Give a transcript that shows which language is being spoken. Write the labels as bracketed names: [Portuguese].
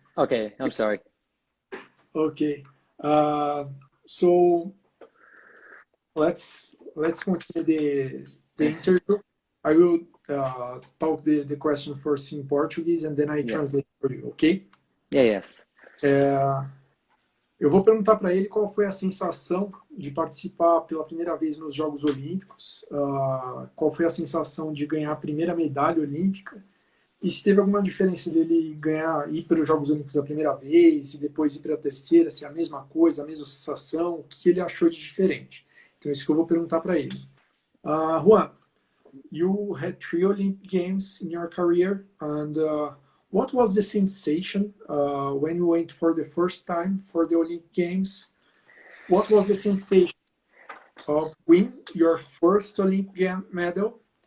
[English] Okay, I'm sorry. Okay. So let's continue the interview. I will talk the question first in Portuguese and then I translate for you, okay? Yes. [Portuguese] Eu vou perguntar para ele qual foi a sensação de participar pela primeira vez nos Jogos Olímpicos, qual foi a sensação de ganhar a primeira medalha olímpica, e se teve alguma diferença dele ir para os Jogos Olímpicos a primeira vez e depois ir para a terceira, se é a mesma coisa, a mesma sensação, o que ele achou de diferente. Então é isso que eu vou perguntar para ele. [English] Juan, you had 3 Olympic Games in your career, and what was the sensation when you went for the first time for the Olympic Games? What was the sensation of winning your first Olympic medal?